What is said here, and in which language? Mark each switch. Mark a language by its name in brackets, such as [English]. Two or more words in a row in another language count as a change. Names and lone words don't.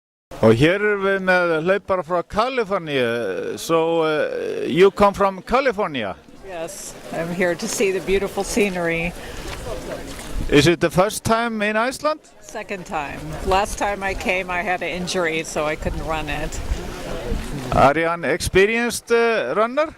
[Icelandic] Og hér erum við með hlaupara frá Kaliforníu. [English] So you come from California? Yes, I'm here to see the beautiful scenery. Is it the first time in Iceland? Second time. Last time I came, I had an injury, so I couldn't run it. Are you an experienced runner?